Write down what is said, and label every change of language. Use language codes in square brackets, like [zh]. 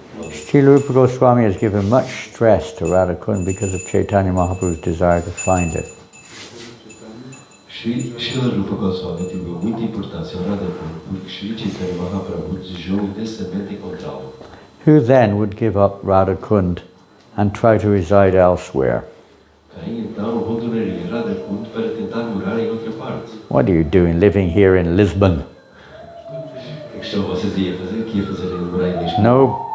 [en] Srila Rupa Goswami has given much stress to Radha Kunda because of Chaitanya Mahaprabhu's desire to find it. [pt] Srila Rupa Goswami deu muita importância ao Radha Kunda porque Sri Chaitanya Mahaprabhu desejou intensamente encontrá-lo. [en] Who then would give up Radha Kunda and try to reside elsewhere? [pt] Quem então abandonaria Radha Kunda para tentar morar em outra parte? [en] What are you doing living here in Lisbon? [pt] O que estão vocês a fazer aqui a fazer morar em Lisboa?